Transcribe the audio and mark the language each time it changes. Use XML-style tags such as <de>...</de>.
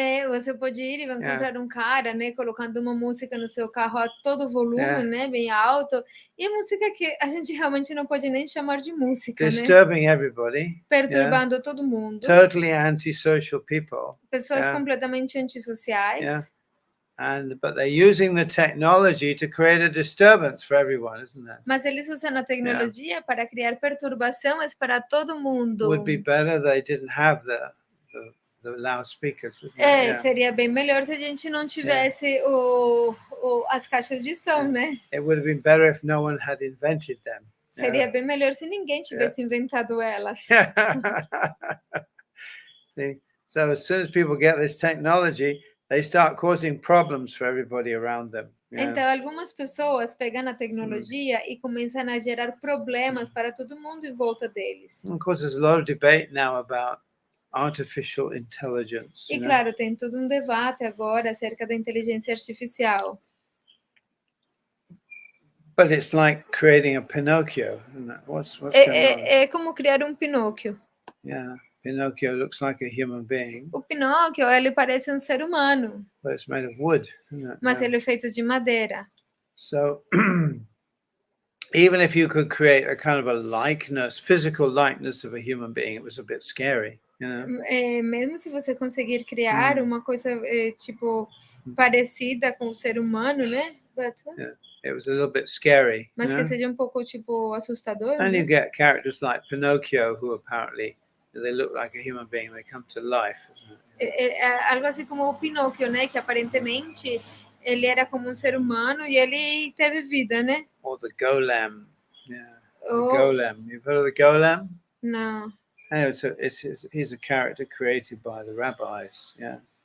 <pt>Você pode ir e vai encontrar um cara, né, colocando uma música no seu carro a todo volume, né, bem alto, e música que a gente realmente não pode nem chamar de música,</pt> <en>disturbing everybody,</en> <pt>perturbando todo mundo,</pt> <en>totally antisocial people,</en> <pt>pessoas completamente antissociais.</pt> <en>But they're using the technology to create a disturbance for everyone, isn't it?</en> <pt>Mas eles usam a tecnologia para criar perturbações para todo mundo.</pt> <en>Would be better they didn't have the loudspeakers.</en> <pt>Seria bem melhor se a gente não tivesse as caixas de som, né?</pt> <en>It would have been better if no one had invented them.</en> <pt>Seria bem melhor se ninguém tivesse inventado elas.</pt> <en>See, so as soon as people get this technology, they start causing problems for everybody around them.</en> <pt>Então, algumas pessoas pegam a tecnologia e começam a gerar problemas para todo mundo em volta deles.</pt> <en>Of course, there's a lot of debate now about artificial intelligence.</en> <pt>E claro, tem todo um debate agora acerca da inteligência artificial.</pt> <en>But it's like creating a Pinocchio, isn't it? What's going on?</en> <pt>É como criar um Pinóquio.</pt> <en>Yeah, Pinocchio looks like a human being.</en> <pt>O Pinóquio, ele parece um ser humano.</pt> <en>But it's made of wood, isn't it?</en> <pt>Mas ele é feito de madeira.</pt> <en>So even if you could create a kind of a likeness, physical likeness of a human being, it was a bit scary, you know?</en> <pt>Mesmo se você conseguir criar uma coisa tipo parecida com o ser humano, né?</pt> <en>It was a little bit scary.</en> <pt>Mas que seja um pouco tipo assustador.</pt> <en>And you get characters like Pinocchio who apparently they look like a human being, they come to life, isn't it?</en> <pt>Algo assim como o Pinóquio, né? Que aparentemente ele era como um ser humano e ele teve vida, né?</pt> <en>Or the golem. Yeah. The golem. You've heard of the golem?</en> <pt>Não.</pt> <en>Anyway, so he's a character created by the rabbis. Yeah.</en>